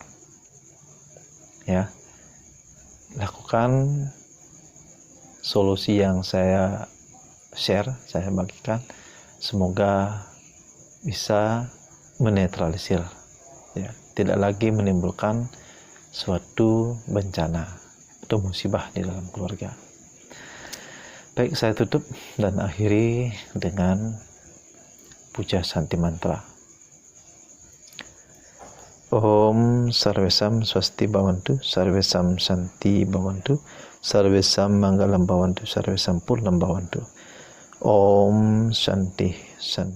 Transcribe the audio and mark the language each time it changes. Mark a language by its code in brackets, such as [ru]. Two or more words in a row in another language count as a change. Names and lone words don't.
[id] Ya, lakukan solusi yang saya share, saya bagikan, semoga bisa menetralisir, ya, tidak lagi menimbulkan suatu bencana atau musibah di dalam keluarga. Baik, saya tutup dan akhiri dengan puja Santi Mantra. [sa] Om Sarvesam Swasti Bhavantu, Sarvesam Santi Bhavantu, Sarvesam Manggalam Bhavantu, Sarvesam Purnam Bhavantu. Om Shanti Shanti.